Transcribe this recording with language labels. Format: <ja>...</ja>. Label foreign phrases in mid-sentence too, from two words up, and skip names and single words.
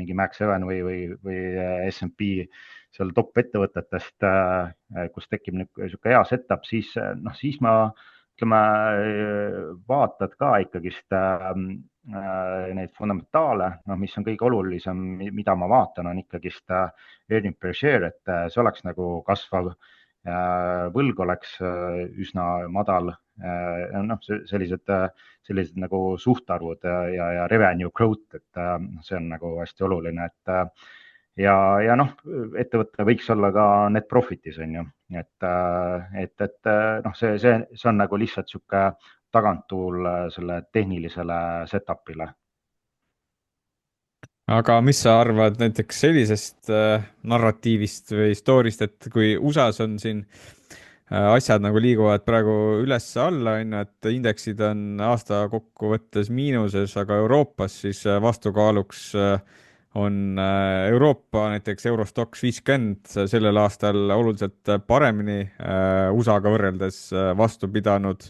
<et>mingi Max 7 või S&P seal top ettevõtetest, kus tekib niisugune hea setup, siis ma ütleme, vaatad ka ikkagist neid fundamentaale, mis on kõige olulisem, mida ma vaatan, on ikkagist</et> <en>earning per share,</en> <et>et see oleks nagu kasvav, võlg oleks üsna madal, sellised nagu suhtarvud ja</et> <en>revenue growth,</en> <et>et see on nagu hästi oluline, et ja noh, ettevõte võiks olla ka</et> <en>net profit'is,</en> <et>on ju, et noh, see on nagu lihtsalt sihuke taganttuul selle tehnilisele setup'ile. Aga mis sa arvad näiteks sellisest narratiivist või story'st, et kui USA-s on siin asjad nagu liiguvad praegu üles-alla, et indeksid on aasta kokkuvõttes miinuses, aga Euroopas siis vastukaaluks on Euroopa näiteks Eurostoxx 50 sellel aastal oluliselt paremini USA-ga võrreldes vastu pidanud.</et>